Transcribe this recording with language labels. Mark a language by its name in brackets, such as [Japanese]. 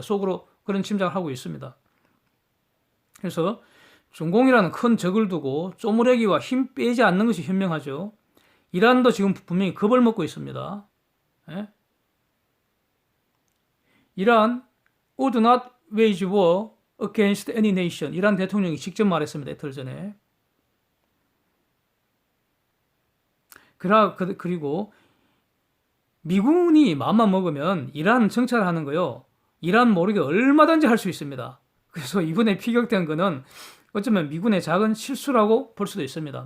[Korean] 속으로 그런 짐작을 하고 있습니다. 그래서 중공이라는 큰 적을 두고 쪼무레기와 힘 빼지 않는 것이 현명하죠. 이란도 지금 분명히 겁을 먹고 있습니다. 예? [English] 이란 would not wage war against any nation. [Korean] 이란 대통령이 직접 말했습니다. 이틀 전에. 그리고 미군이 마음만 먹으면 이란 정찰하는 거요. 이란 모르게 얼마든지 할 수 있습니다. 그래서 이번에 피격된 거는 어쩌면 미군의 작은 실수라고 볼 수도 있습니다.